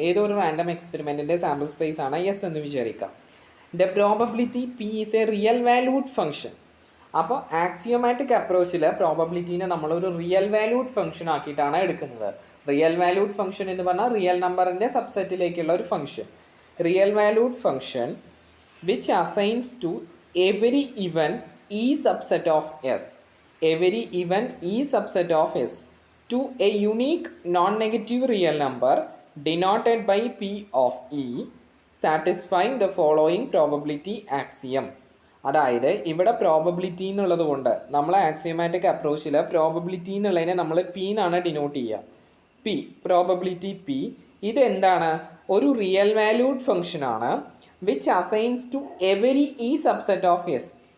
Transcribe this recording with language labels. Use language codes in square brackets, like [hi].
[ml] ഏതോ ഒരു random എക്സ്പെരിമെൻറ്റിൻ്റെ sample space ആണ് എസ് എന്ന് വിചാരിക്കാം. [en] The probability P is a real valued function. [ml] അപ്പോൾ ആക്സിയോമാറ്റിക് അപ്രോച്ചിൽ പ്രോബബിലിറ്റീനെ നമ്മളൊരു റിയൽ വാല്യൂഡ് ഫംഗ്ഷൻ ആക്കിയിട്ടാണ് എടുക്കുന്നത്. റിയൽ വാല്യൂഡ് ഫംഗ്ഷൻ എന്ന് പറഞ്ഞാൽ റിയൽ നമ്പറിൻ്റെ സബ്സെറ്റിലേക്കുള്ള ഒരു function. [en] Real valued function which assigns to every event E subset of S, every event E subset of S to a unique non-negative real number denoted by P of E satisfying the following probability axioms. [ml] അതായത് ഇവിടെ probability എന്നുള്ളത് കൊണ്ട് നമ്മൾ axiomatic അപ്രോച്ചിൽ probability എന്നുള്ളതിനെ നമ്മൾ P എന്നാണ് denote ചെയ്യുക. P, probability P, ഇതെന്താണ്? ഒരു റിയൽ വാല്യൂഡ് ഫംഗ്ഷനാണ് [en] Which assigns to every E subset of S.